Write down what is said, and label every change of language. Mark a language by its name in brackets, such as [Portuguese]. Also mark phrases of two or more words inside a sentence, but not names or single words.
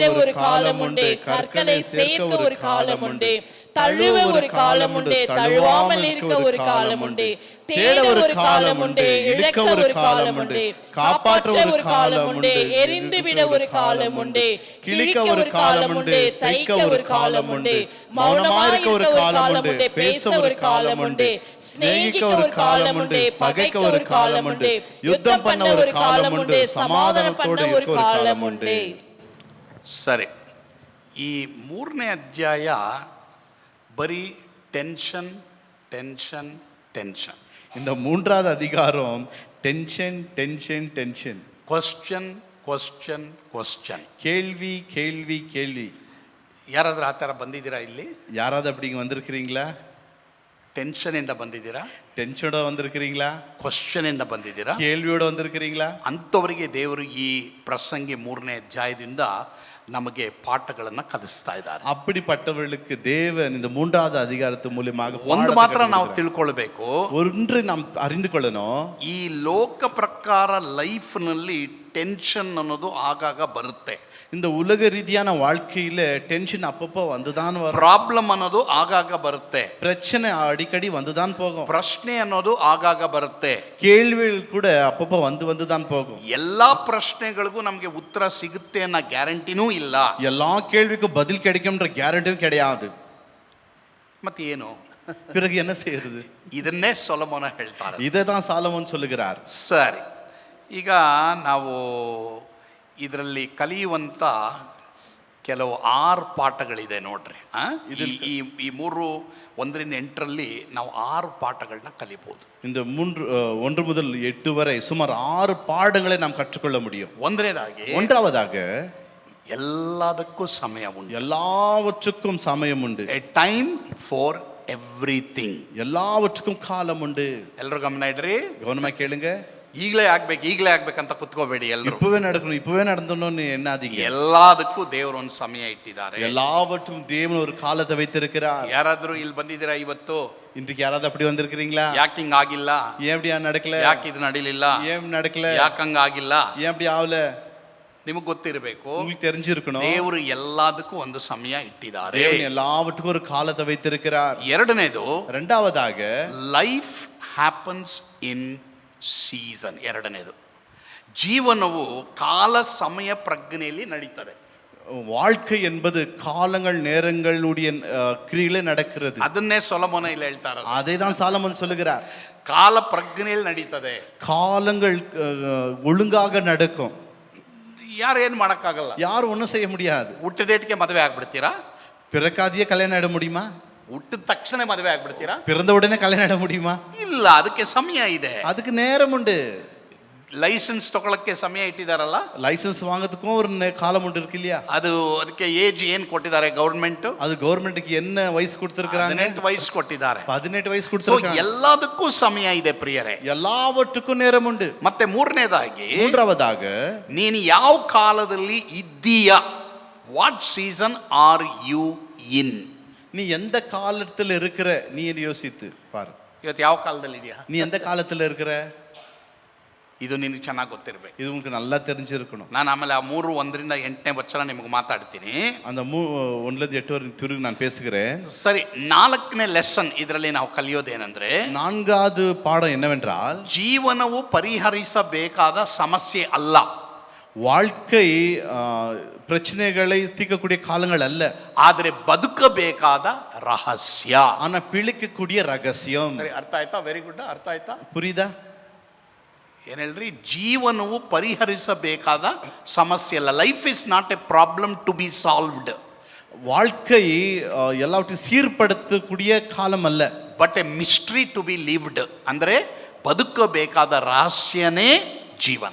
[Tamil] ஒரு காலம் உண்டு, கற்களை சேர்க்க ஒரு காலம் உண்டு, தழுவ ஒரு காலம் உண்டு, தழுவாமல் இருக்க ஒரு காலம் உண்டு, தேட ஒரு காலம் உண்டு, இழக்க ஒரு காலம் உண்டு, காப்பாற்ற ஒரு காலம் உண்டு, எரிந்து விட ஒரு காலம் உண்டு, கிழிக்க ஒரு காலம் உண்டு, தைக்க ஒரு காலம் உண்டு, மௌனமாயிருக்க ஒரு காலம் உண்டு, பேச ஒரு காலம் உண்டு, சிநேகிக்க ஒரு காலம் உண்டு, பகைக்க ஒரு காலம் உண்டு, யுத்தம் பண்ண ஒரு காலம் உண்டு, சமாதானம் பண்ண ஒரு காலம் உண்டு. [Kannada] ಸರಿ, ಈ 3ನೇ ಅಧ್ಯಾಯ ಬರೀ [English] tension tension tension. [Tamil] இந்த 3வது அதிகாரம் [English] tension tension tension, question question question, [Tamil] கேள்வி கேள்வி கேள்வி. [Kannada] ಯಾರಾದ್ರೂ ಆ ಥರ ಬಂದಿದ್ದೀರಾ? ಇಲ್ಲಿ [Tamil] யாராவது அப்படி இங்க வந்திருக்கிறீங்களா? [Kannada] ಟೆನ್ಷನ್ ಇಂದ ಬಂದಿದ್ದೀರಾ? [Tamil] டென்ஷனோட வந்திருக்கிறீங்களா? [Kannada] ಕ್ವಶ್ಚನ್ ಇಂದ ಬಂದಿದ್ದೀರಾ? [Tamil] கேள்வியோட வந்திருக்கிறீங்களா? [Kannada] ಅಂಥವರಿಗೆ ದೇವರು ಈ ಪ್ರಸಂಗಿ 3ನೇ ಅಧ್ಯಾಯದಿಂದ ನಮಗೆ ಪಾಠಗಳನ್ನು ಕಲಿಸ್ತಾ ಇದ್ದಾರೆ. [Tamil] அப்படிப்பட்டவர்களுக்கு தேவன் இந்த 3வது அதிகாரத்து மூலமாக [Kannada] ಒಂದು ಮಾತ್ರ ನಾವು ತಿಳ್ಕೊಳ್ಬೇಕು, [Tamil] ஒன்று நாம் அறிந்து கொள்ளணும். [Kannada] ಈ ಲೋಕ ಪ್ರಕಾರ ಲೈಫ್ನಲ್ಲಿ ಟೆನ್ಷನ್ ಅನ್ನೋದು ಆಗಾಗ ಬರುತ್ತೆ. [Tamil] இந்த உலக ரீதியான வாழ்க்கையில டென்ஷன் அப்பப்போ வந்துதான் வரும். [Kannada] ಪ್ರಾಬ್ಲಮ್ ಅನ್ನೋದು ಆಗಾಗ ಬರುತ್ತೆ. [Tamil] பிரச்சனை அடிக்கடி வந்துதான் போகும். [Kannada] ಪ್ರಶ್ನೆ ಅನ್ನೋದು ಆಗಾಗ ಬರುತ್ತೆ. [Tamil] கேள்விகள் கூட அப்பப்போ வந்துதான் போகும். [Kannada] ಎಲ್ಲಾ ಪ್ರಶ್ನೆಗಳಿಗೂ ನಮಗೆ ಉತ್ತರ ಸಿಗುತ್ತೆ ಅನ್ನೋ ಗ್ಯಾರಂಟಿನೂ ಇಲ್ಲ. [Tamil] எல்லா கேள்விக்கும் பதில் கிடைக்கும்ன்ற ಗ್ಯಾರಂಟಿயும் கிடையாது. [Kannada] ಮತ್ತೆ ಏನು? [Tamil] பிறகு என்ன செய்யறது? [Kannada] ಇದನ್ನೇ ಸೊಲೊಮೋನ ಹೇಳ್ತಾರೆ. [Tamil] இதை தான் சாலமோன் சொல்லுகிறார். [Kannada] ಸರಿ, ಈಗ ನಾವು ಇದರಲ್ಲಿ ಕಲಿಯುವಂಥ ಕೆಲವು 6 ಪಾಠಗಳಿದೆ ನೋಡ್ರಿ. ಈ 3 1ರಿಂದ 8ರಲ್ಲಿ ನಾವು 6 ಪಾಠಗಳನ್ನ ಕಲಿಬಹುದು. [Tamil] இந்த 1 முதல் 8 வரை சுமார் 6 பாடங்களை நாம் கற்றுக்கொள்ள முடியும். ஒன்றாவதாக [Kannada] ಎಲ್ಲದಕ್ಕೂ ಸಮಯ ಉಂಟು. [Tamil] எல்லாவற்றுக்கும் சமயம் உண்டு. [English] A time for everything. [Tamil] எல்லாவற்றுக்கும் காலம் உண்டு. [Kannada] ಎಲ್ಲರೂ ಗಮನ ಇಡ್ರಿ, [Tamil] கவனமா கேளுங்க. [Kannada] ಈಗಲೇ ಆಗ್ಬೇಕಂತ ಕುತ್ಕೋಬೇಡಿ. ಎಲ್ಲರೂ [Tamil] இப்பவே நடக்கணும், இப்பவே நடந்தணும்னு எண்ணாதீங்க. [Kannada] ಎಲ್ಲದಕ್ಕೂ ದೇವರು ಒಂದು ಸಮಯ ಇಟ್ಟಿದ್ದಾರೆ. [Tamil] எல்லாவற்றுக்கும் தேவன் ஒரு காலத்தை வைத்திருக்கிறார். [Kannada] ಯಾರಾದ್ರೂ ಇಲ್ಲಿ ಬಂದಿದ್ದೀರಾ ಇವತ್ತು? [Tamil] இன்றைக்கு யாராவது அப்படி வந்திருக்கிறீங்களா? [Kannada] ಯಾಕೆ ಹಿಂಗ ಆಗಿಲ್ಲ? [Tamil] ஏன் அப்படி நடக்கல? [Kannada] ಯಾಕೆ ಇದು ನಡೀಲಿಲ್ಲ? [Tamil] ஏன் நடக்கல? [Kannada] ಯಾಕೆ ಹಂಗ ಆಗಿಲ್ಲ? [Tamil] ஏன் அப்படி ஆகல? [Kannada] ನಿಮಗೆ ಗೊತ್ತಿರಬೇಕು, [Tamil] உங்களுக்கு தெரிஞ்சிருக்கணும், [Kannada] ದೇವರು ಎಲ್ಲದಕ್ಕೂ ಒಂದು ಸಮಯ ಇಟ್ಟಿದ್ದಾರೆ. [Tamil] தேவன் எல்லாவற்றுக்கும் ஒரு காலத்தை வைத்திருக்கிறார். [Kannada] ಎರಡನೇದು, [Tamil] இரண்டாவதாக [English] Life happens in season. [Kannada] ಎರಡನೇದು, ಜೀವನವು ಕಾಲ ಸಮಯ ಪ್ರಜ್ಞೆಯಲ್ಲಿ ನಡೀತದೆ. [Tamil] வாழ்க்கை என்பது காலங்கள் நேரங்களுடைய கிரியிலே நடக்கிறது. [Kannada] ಅದನ್ನೇ ಸೊಲೊಮೋನ ಇಲ್ಲಿ ಹೇಳ್ತಾರೆ. [Tamil] அதை தான் சாலமோன் சொல்லுகிறார். [Kannada] ಕಾಲ ಪ್ರಜ್ಞೆಯಲ್ಲಿ ನಡೀತದೆ. [Tamil] காலங்கள் ஒழுங்காக நடக்கும். [Kannada] ಯಾರು ಏನು ಮಾಡೋಕ್ಕಾಗಲ್ಲ, [Tamil] யாரும் ஒன்றும் செய்ய முடியாது. [Kannada] ಹುಟ್ಟಿದೇಟಿಗೆ ಮದುವೆ ಆಗ್ಬಿಡ್ತೀರಾ? [Tamil] பிறக்காதியே கல்யாணம் ஆயிட முடியுமா? [Kannada] ಹುಟ್ಟಿದ ತಕ್ಷಣ ಮದುವೆ ಆಗ್ಬಿಡ್ತೀರಾ? [Tamil] பிறந்த உடனே கல்யாணம் ஆட முடியுமா? [Kannada] ಇಲ್ಲ, ಅದಕ್ಕೆ ಸಮಯ ಇದೆ. [Tamil] அதுக்கு நேரம் உண்டு. [Kannada] ಲೈಸೆನ್ಸ್ ತಗೊಳಕ್ಕೆ ಸಮಯ ಇಟ್ಟಿದಾರಲ್ಲ, [Tamil] லைசன்ஸ் வாங்குறதுக்கும் ஒரு காலம் உண்டு இருக்கு இல்லையா? [Kannada] ಅದಕ್ಕೆ ಏಜ್ ಏನ್ ಕೊಟ್ಟಿದ್ದಾರೆ ಗವರ್ಮೆಂಟ್? [Tamil] அது கவர்மெண்ட்க்கு என்ன ವಯಸ್ಸು கொடுத்திருக்காங்க? [Kannada] 18 ವಯಸ್ಸು ಕೊಟ್ಟಿದ್ದಾರೆ. 18 ವಯಸ್ಸು ಸೊ [Tamil] கொடுத்திருக்காங்க. [Kannada] ಎಲ್ಲದಕ್ಕೂ ಸಮಯ ಇದೆ ಪ್ರಿಯರೇ. [Tamil] எல்லாவற்றுக்கும் நேரம் உண்டு. [Kannada] ಮತ್ತೆ ಮೂರನೇದಾಗಿ, [Tamil] மூன்றாவதாக, [Kannada] ನೀನು ಯಾವ ಕಾಲದಲ್ಲಿ ಇದ್ದೀಯಾ? [English] What season are you in? [Tamil] நீ எந்த காலத்துல இருக்கிற நீ யோசித்து பாரு. [Kannada] ಇವತ್ತು ಯಾವ ಕಾಲದಲ್ಲಿ ಇದೆಯಾ? [Tamil] நீ எந்த காலத்துல இருக்கிற? [Kannada] ಇದು ನಿನಗೆ ಚೆನ್ನಾಗಿ ಗೊತ್ತಿರಬೇಕು. [Tamil] இது உங்களுக்கு நல்லா தெரிஞ்சிருக்கணும். [Kannada] ನಾನು ಆಮೇಲೆ ಆ 3:1-8 ವಚನ ನಿಮಗೆ ಮಾತಾಡ್ತೀನಿ. [Tamil] அந்த 1-8 வரை ತಿರುಗಿ ನಾನು பேசுகிறேன். [Kannada] ಸರಿ, 4ನೇ ಲೆಸನ್ ಇದರಲ್ಲಿ ನಾವು ಕಲಿಯೋದೇನೆಂದ್ರೆ, [Tamil] 4வது பாடம் என்னவென்றால், [Kannada] ಜೀವನವು ಪರಿಹರಿಸಬೇಕಾದ ಸಮಸ್ಯೆ ಅಲ್ಲ. [Tamil] வாழ்க்கை பிரச்சனைகளை தீர்க்கக்கூடிய காலங்கள் அல்ல, [Kannada] ಆದರೆ ಬದುಕಬೇಕಾದ ರಹಸ್ಯ. [Tamil] ஆனா பிழைக்கக்கூடிய ரகசியம். [Kannada] ಸರಿ, ಅರ್ಥ ಆಯ್ತಾ? [English] very good. [Kannada] ಅರ್ಥ ಆಯ್ತಾ? [Tamil] புரியுதா? [Kannada] ಏನ್ ಹೇಳ್ರಿ? ಜೀವನವು ಪರಿಹರಿಸಬೇಕಾದ ಸಮಸ್ಯೆ ಅಲ್ಲ. [English] Life is not a problem to be solved. [Tamil] வாழ்க்கை எல்லாவற்றையும் சீர்படுத்தக்கூடிய காலம் அல்ல, [English] But a mystery to be lived. [Kannada] ಅಂದ್ರೆ ಬದುಕಬೇಕಾದ ರಹಸ್ಯನೇ ಜೀವನ.